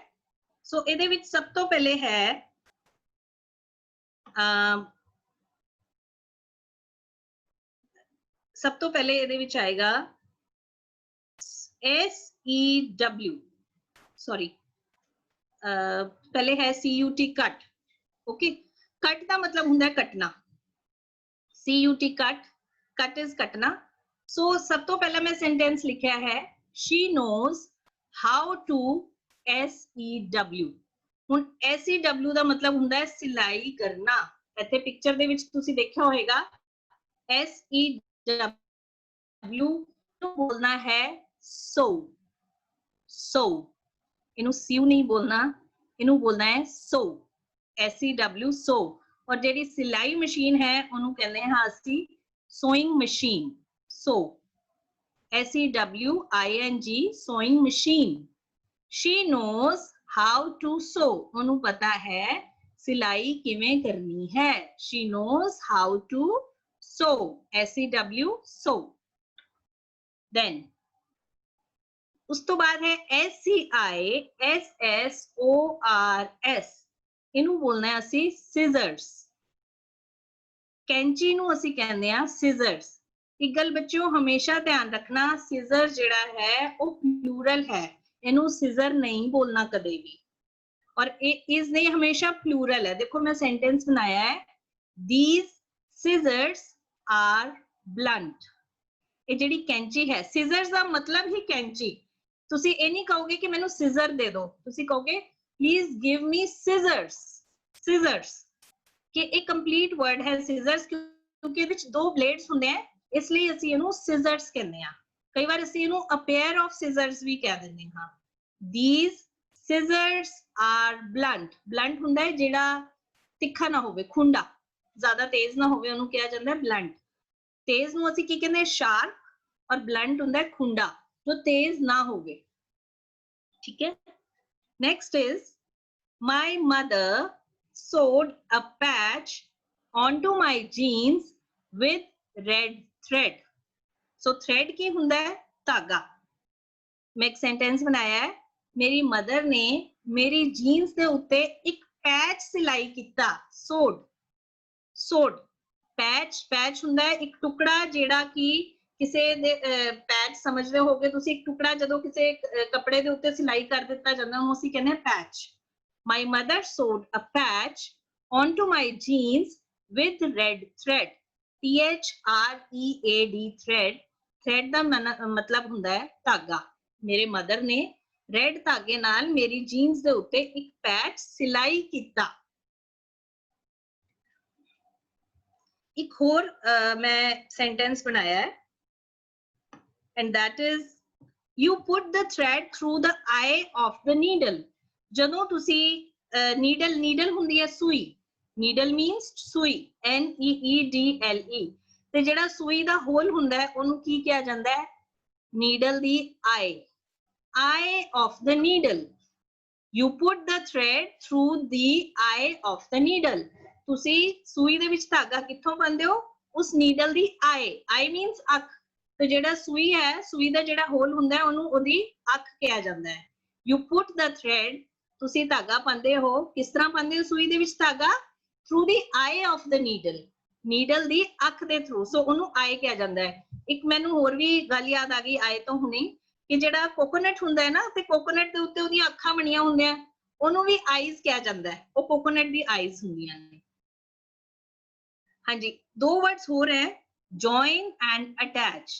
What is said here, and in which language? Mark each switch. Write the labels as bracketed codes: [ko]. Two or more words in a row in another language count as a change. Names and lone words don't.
[pa] ਸੋ ਇਹਦੇ ਵਿੱਚ ਸਭ ਤੋਂ ਪਹਿਲੇ ਹੈ ਸਭ ਤੋਂ ਪਹਿਲੇ ਇਹਦੇ ਵਿੱਚ ਆਏਗਾ SEW, ਸੌਰੀ ਪਹਿਲੇ ਹੈ CUT, ਕੱਟ। ਓਕੇ, ਕੱਟ ਦਾ ਮਤਲਬ ਹੁੰਦਾ ਹੈ ਕੱਟਣਾ। CUT, ਕੱਟ, [en] cut is [pa] ਕੱਟਣਾ। ਸੋ ਸਭ ਤੋਂ ਪਹਿਲਾਂ ਮੈਂ ਸੈਂਟੈਂਸ ਲਿਖਿਆ ਹੈ, [en] she knows how to SEW। [pa] ਹੁਣ SEW ਦਾ ਮਤਲਬ ਹੁੰਦਾ ਹੈ ਸਿਲਾਈ ਕਰਨਾ। ਇੱਥੇ ਪਿਕਚਰ ਦੇ ਵਿੱਚ ਤੁਸੀਂ ਦੇਖਿਆ ਹੋਵੇਗਾ SEW ਨੂੰ ਬੋਲਣਾ ਹੈ sew, sew। ਇਹਨੂੰ ਸਿਉ ਨਹੀਂ ਬੋਲਣਾ, ਇਹਨੂੰ ਬੋਲਣਾ ਹੈ sew, SEW, sew। ਔਰ ਜਿਹੜੀ ਸਿਲਾਈ ਮਸ਼ੀਨ ਹੈ ਉਹਨੂੰ ਕਹਿੰਦੇ ਹਾਂ ਅਸੀਂ [en] sewing machine, sew, SEWING, sewing machine। she knows how to sew। [pa] ਉਹਨੂੰ ਪਤਾ ਹੈ ਸਿਲਾਈ ਕਿਵੇਂ ਕਰਨੀ ਹੈ। [en] she knows how to sew, SEW, sew। [pa] then ਉਸ ਤੋਂ ਬਾਅਦ ਹੈ SCISSORS। ਇਹਨੂੰ ਬੋਲਣਾ ਹੈ ਅਸੀਂ scissors। ਕੈਂਚੀ ਨੂੰ ਅਸੀਂ ਕਹਿੰਦੇ ਆ scissors। ਇੱਕ ਗੱਲ ਬੱਚਿਓ ਹਮੇਸ਼ਾ ਧਿਆਨ ਰੱਖਣਾ, scissor ਜਿਹੜਾ ਹੈ ਉਹ ਪਲੂਰਲ ਹੈ, ਇਹਨੂੰ scissor ਨਹੀਂ ਬੋਲਣਾ ਕਦੇ ਵੀ। ਔਰ ਇਹ ਇਸ ਦੇ ਹਮੇਸ਼ਾ ਪਲੂਰਲ ਹੈ। ਦੇਖੋ ਮੈਂ ਸੈਂਟੈਂਸ ਬਣਾਇਆ ਹੈ, [en] these scissors are blunt। [pa] ਇਹ ਜਿਹੜੀ ਕੈਂਚੀ ਹੈ, scissors ਦਾ ਮਤਲਬ ਹੀ ਕੈਂਚੀ। ਤੁਸੀਂ ਇਹ ਨਹੀਂ ਕਹੋਗੇ ਕਿ ਮੈਨੂੰ scissor ਦੇ ਦਿਓ, ਤੁਸੀਂ ਕਹੋਗੇ [en] please give me scissors. [pa] Scissors ਕਿ ਇਹ [en] complete word [pa] ਹੈ scissors ਕਿਉਂਕਿ ਇਹਦੇ ਵਿੱਚ ਦੋ ਬਲੇਡਸ ਹੁੰਦੇ ਆ, ਇਸ ਲਈ ਅਸੀਂ ਇਹਨੂੰ scissors ਕਹਿੰਦੇ ਆ। ਕਈ ਵਾਰ ਅਸੀਂ ਇਹਨੂੰ [en] a pair of scissors [pa] ਵੀ ਕਹਿ ਦਿੰਦੇ ਹਾਂ। [en] These scissors are blunt. [pa] Blunt ਹੁੰਦਾ ਹੈ ਜਿਹੜਾ ਤਿੱਖਾ ਨਾ ਹੋਵੇ, ਖੁੰਡਾ, ਜ਼ਿਆਦਾ ਤੇਜ਼ ਨਾ ਹੋਵੇ, ਉਹਨੂੰ ਕਿਹਾ ਜਾਂਦਾ ਹੈ blunt। ਤੇਜ਼ ਨੂੰ ਅਸੀਂ ਕੀ ਕਹਿੰਦੇ, sharp, ਔਰ blunt ਹੁੰਦਾ ਹੈ ਖੁੰਡਾ, ਜੋ ਤੇਜ਼ ਨਾ ਹੋਵੇ। ਠੀਕ ਹੈ। [en] Next is my mother sewed a patch onto my jeans with red thread. So thread [pa] ਕੀ ਹੁੰਦਾ ਹੈ, ਧਾਗਾ। ਮੈਂ ਇੱਕ ਸੈਂਟੈਂਸ ਬਣਾਇਆ ਹੈ, ਮੇਰੀ ਮਦਰ ਨੇ ਮੇਰੀ ਜੀਨਸ ਦੇ ਉੱਤੇ ਇੱਕ ਪੈਚ ਸਿਲਾਈ ਕੀਤਾ। sewed ਪੈਚ ਹੁੰਦਾ ਹੈ ਇੱਕ ਟੁਕੜਾ ਜਿਹੜਾ ਕਿ ਕਿਸੇ ਦੇ ਪੈਚ ਸਮਝਦੇ ਹੋਗੇ ਤੁਸੀਂ, ਇੱਕ ਟੁਕੜਾ ਜਦੋਂ ਕਿਸੇ ਕੱਪੜੇ ਦੇ ਉੱਤੇ ਸਿਲਾਈ ਕਰ ਦਿੱਤਾ ਜਾਂਦਾ ਉਹਨੂੰ ਅਸੀਂ ਕਹਿੰਦੇ ਹਾਂ ਪੈਚ। [en] My mother sewed a patch onto my jeans with red thread. THREAD thread. Thread [pa] ਦਾ ਮਤਲਬ ਹੁੰਦਾ ਹੈ ਧਾਗਾ। ਮੇਰੇ ਮਦਰ ਨੇ ਰੈਡ ਧਾਗੇ ਨਾਲ ਮੇਰੀ ਜੀਨਸ ਦੇ ਉੱਤੇ ਇੱਕ ਪੈਚ ਸਿਲਾਈ ਕੀਤਾ। ਇੱਕ ਹੋਰ ਮੈਂ ਸੈਂਟੈਂਸ ਬਣਾਇਆ ਹੈ, [en] and that is you put the thread through the eye of the needle. [pa] ਜਦੋਂ ਤੁਸੀਂ ਨੀਡਲ ਹੁੰਦੀ ਹੈ ਸੂਈ, [en] needle means [pa] ਸੂਈ, NEEDLE, ਤੇ ਜਿਹੜਾ ਸੂਈ ਦਾ ਹੋਲ ਹੁੰਦਾ ਹੈ ਉਹਨੂੰ ਕੀ ਕਿਹਾ ਜਾਂਦਾ ਹੈ, ਨੀਡਲ ਦੀ [en] eye of the needle. You put the thread through the eye of the needle. [pa] ਤੁਸੀਂ ਸੂਈ ਦੇ ਵਿੱਚ ਧਾਗਾ ਕਿੱਥੋਂ ਪਾਉਂਦੇ ਹੋ, ਉਸ ਨੀਡਲ ਦੀ [en] eye means [pa] ਅੱਖ, ਤੇ ਜਿਹੜਾ ਸੂਈ ਹੈ, ਸੂਈ ਦਾ ਜਿਹੜਾ ਹੋਲ ਹੁੰਦਾ ਹੈ ਉਹਨੂੰ ਉਹਦੀ ਅੱਖ ਕਿਹਾ ਜਾਂਦਾ ਹੈ। [en] You put the thread, [pa] ਤੁਸੀਂ ਧਾਗਾ ਪਾਉਂਦੇ ਹੋ, ਕਿਸ ਤਰ੍ਹਾਂ ਪਾਉਂਦੇ ਹੋ ਸੂਈ ਦੇ ਵਿੱਚ ਧਾਗਾ, [en] through the eye of the needle, [pa] ਨੀਡਲ ਦੀ ਅੱਖ ਦੇ ਥਰੂ, ਸੋ ਉਹਨੂੰ ਆਈ ਕਿਹਾ ਜਾਂਦਾ ਹੈ। ਇੱਕ ਮੈਨੂੰ ਹੋਰ ਵੀ ਗੱਲ ਯਾਦ ਆ ਗਈ ਆਏ ਤੋਂ ਹੁਣੇ, ਕਿ ਜਿਹੜਾ ਕੋਕੋਨਟ ਹੁੰਦਾ ਹੈ ਨਾ, ਤੇ ਕੋਕੋਨਟ ਦੇ ਉੱਤੇ ਉਹਦੀਆਂ ਅੱਖਾਂ ਬਣੀਆਂ ਹੁੰਦੀਆਂ, ਉਹਨੂੰ ਵੀ ਆਈਜ਼ ਕਿਹਾ ਜਾਂਦਾ ਹੈ, ਉਹ ਕੋਕੋਨਟ ਦੀ ਆਈਜ਼ ਹੁੰਦੀਆਂ ਨੇ। ਹਾਂਜੀ, ਦੋ ਵਰਡਸ ਹੋਰ ਹੈ, [en] join and attach।